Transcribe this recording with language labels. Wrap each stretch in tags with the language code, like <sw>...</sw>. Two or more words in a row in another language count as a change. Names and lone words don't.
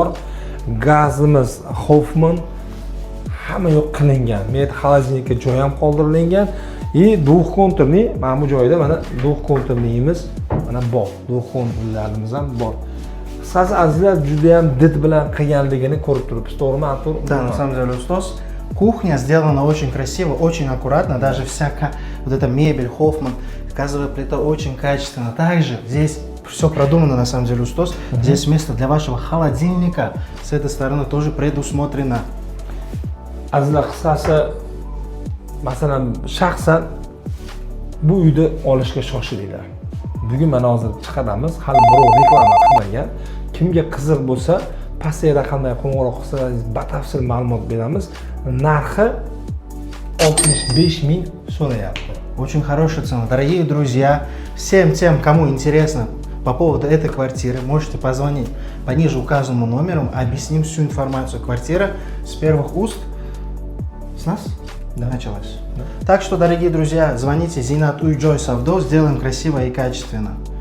<uz>Gazimiz Hoffman hamma yo'q qilingan. Men xolodilnikka joy ham qoldirilgan. Двухконтурный, mana bu joyda mana двухконтурныйimiz mana bor. Двухконтурlarimiz ham bor. Qisqasi azizlar juda ham did bilan qilganligini ko'rib turibsiz, to'g'rimi, Artur?</uz> <ru>Да, на самом деле, Устос. Кухня сделана очень красиво, очень аккуратно. Даже вся вот эта мебель, Хоффман, газовая плита очень качественно. Также здесь все продумано, на самом деле, Устос. Здесь место для вашего холодильника с этой стороны тоже предусмотрено.</ru> <uz>Azizlar, qisqasi masalan shaxsan bu uyni olishga shoshilinglar. Bugun mana hozir chiqadamiz, hali birov reklama qilmagan. Kimga qiziq bo'lsa, pastga raqamga qo'ng'iroq qilsangiz batafsil ma'lumot beramiz. Narxi 65 ming so'rayapti.</uz> <ru>Очень хорошая цена. Дорогие друзья, всем тем, кому интересно по поводу этой квартиры, можете позвонить по ниже указанному номеру, объясним всю информацию. Квартира с первых уст с нас началась. Да. Так что, дорогие друзья, звоните Зинат Уй-Джой Савдо, сделаем красиво и качественно.</ru>